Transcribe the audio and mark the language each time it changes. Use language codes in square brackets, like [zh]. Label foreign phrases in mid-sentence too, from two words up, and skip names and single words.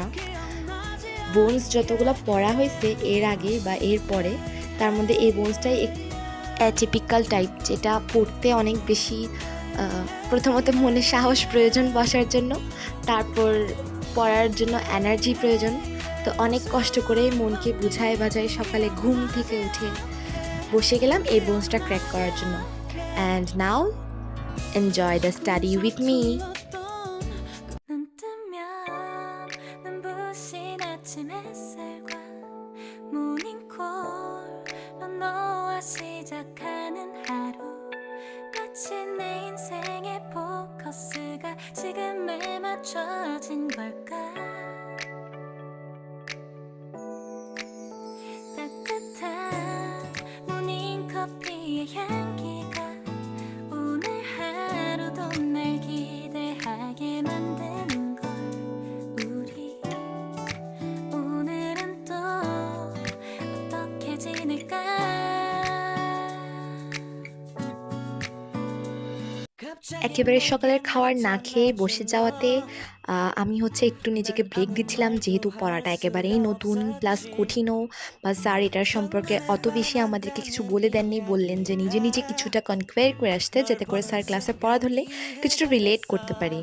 [bn] বোনস যতগুলো পড়া হয়েছে এর আগে বা এর পরে, তার মধ্যে এই বোনসটাই [en] atypical type, [bn] যেটা পড়তে অনেক বেশি প্রথমত মনে সাহস প্রয়োজন বসার জন্য, তারপর পড়ার জন্য এনার্জি প্রয়োজন। তো অনেক কষ্ট করে মনকে বুঝায় বাজায় সকালে ঘুম থেকে উঠে বসে গেলাম এই বোনসটা ক্র্যাক করার জন্য। [en] And now enjoy the study with me. [ko] 시작하는 하루 마치 내 인생의 포커스가 지금에 맞춰진 걸까 따뜻한 모닝커피의 향기가 오늘 하루도 날 기대하게 만드는 걸 우리 오늘은 또 어떻게 지낼까 [bn] একেবারে সকালের খাবার না খেয়ে বসে যাওয়াতে আমি হচ্ছে একটু নিজেকে ব্রেক দিচ্ছিলাম, যেহেতু পড়াটা একেবারেই নতুন, প্লাস কঠিনও। বা স্যার এটার সম্পর্কে অত বেশি আমাদেরকে কিছু বলে দেননি, বললেন যে নিজে নিজে কিছুটা কনকোয়ার করে আসতে, যাতে করে স্যার ক্লাসে পড়া ধরলে কিছুটা রিলেট করতে পারি।